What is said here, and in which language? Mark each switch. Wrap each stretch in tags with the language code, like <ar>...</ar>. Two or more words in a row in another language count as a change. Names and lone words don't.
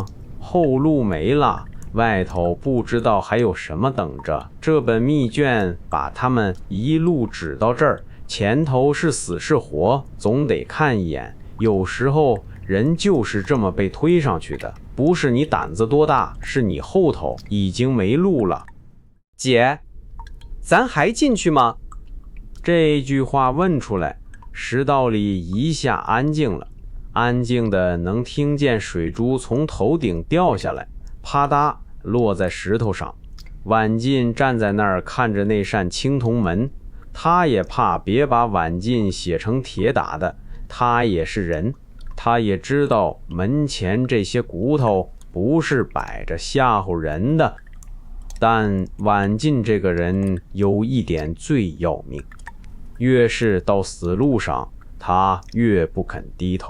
<zh>後路沒了，外頭不知道還有什麼等着。這本密卷把他們一路指到這兒，前頭是死是活，總得看一眼。有時候人就是這麼被推上去的，不是你膽子多大，是你後頭已經沒路了。姐，咱還進去嗎？這句話問出來，石道裡一下安靜了，安靜的能聽見水珠從頭頂掉下來，啪嗒落在石頭上。晚進站在那兒看着那扇青銅門，他也怕別把晚進寫成鐵打的，他也是人，他也知道門前這些骨頭不是擺着嚇唬人的。但晚進這個人有一點最要命，越是到死路上，他越不肯低頭。</zh>